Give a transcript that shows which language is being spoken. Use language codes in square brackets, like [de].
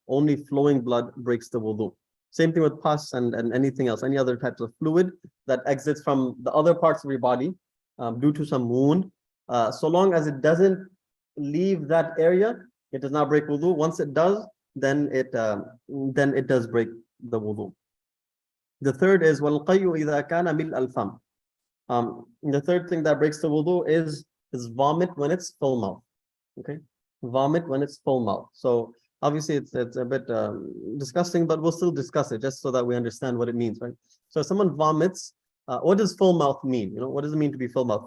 [en] Only flowing blood breaks the wudu. Same thing with pus and anything else, any other types of fluid that exits from the other parts of your body due to some wound. So long as it doesn't leave that area, it does not break wudu. Once it does, then it does break the wudu. The third is [ar] وَالْقَيُّ إِذَا كَانَ مِلْءَ الْفَمِ. [en] The third thing that breaks the wudu is vomit when it's full mouth. Okay, vomit when it's full mouth. So obviously it's a bit disgusting, but we'll still discuss it just so that we understand what it means, right? So if someone vomits, what does full mouth mean? You know, what does it mean to be full mouth?